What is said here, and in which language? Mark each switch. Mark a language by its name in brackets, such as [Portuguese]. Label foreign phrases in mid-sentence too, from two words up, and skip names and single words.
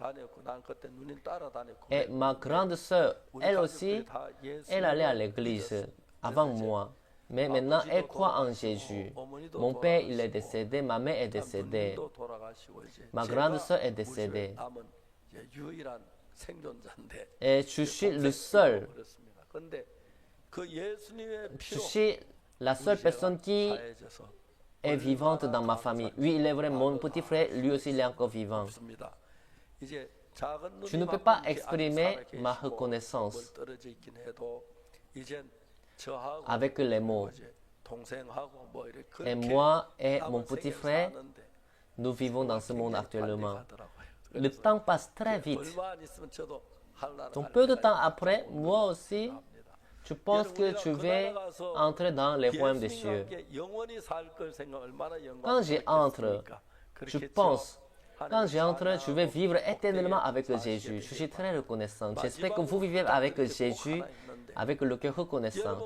[French] Et ma grande sœur, elle aussi, elle allait à l'église avant moi. Mais maintenant, elle croit en Jésus. Mon père, il est décédé, ma mère est décédée. Ma grande sœur est décédée. [Korean] 이제 유일한 생존자인데 [French] Et je suis le seul. [Korean] 그렇습니다. 그런데 그 예수님의 [French] Je [Korean] 피로 [French] suis la seule personne qui [Korean] 사해져서 [French] est vivante dans ma famille. Oui, il est vrai, mon petit frère, lui aussi, il est encore vivant. [Korean] 없습니다. 이제 작은 [French] Je ne [Korean] 누님 [French] peux pas [Korean] 아버님께 [French] exprimer [Korean] 아직 [French] ma [Korean] 살아계시고 [French] reconnaissance [Korean] 멀 떨어져 있긴 해도 이젠 저하고 [French] avec les mots. [Korean] 이제 동생하고 뭐 이렇게 [French] Et [Korean] 그렇게 [French] moi et [Korean] 남은 [French] mon petit [Korean] 세계를 [French] frère, [Korean] 사는데 [French] nous vivons dans ce monde [Korean] 굉장히 빨리 [French] actuellement. [Korean] 가더라고요. [French] Le temps passe très vite. [Korean] 얼마 안 있으면 저도 한나라 [French] Donc peu de temps après, moi aussi, je pense que je vais entrer dans les royaumes des cieux. Quand j'y entre, je pense, quand j'y entre, je vais vivre éternellement avec Jésus. Je suis très reconnaissant. J'espère que vous vivez avec Jésus, avec le cœur reconnaissant.